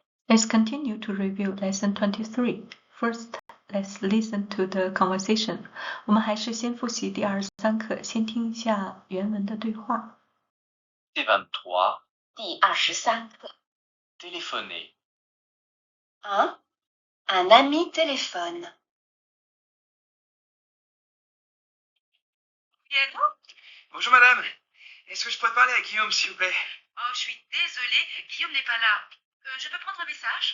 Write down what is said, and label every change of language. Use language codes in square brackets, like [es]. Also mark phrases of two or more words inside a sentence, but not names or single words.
[en] Let's continue to review lesson 23. First, let's listen to the conversation. [zh] 我们还是先复习第23课，先听一下原文的对话。第23. 第23课。 [fr] Téléphoner. Un ami téléphone. Oui, allô? Bonjour madame, est-ce que je pourrais parler à Guillaume s'il vous plaît? Oh, je suis désolée, Guillaume n'est pas là. Je peux prendre un message?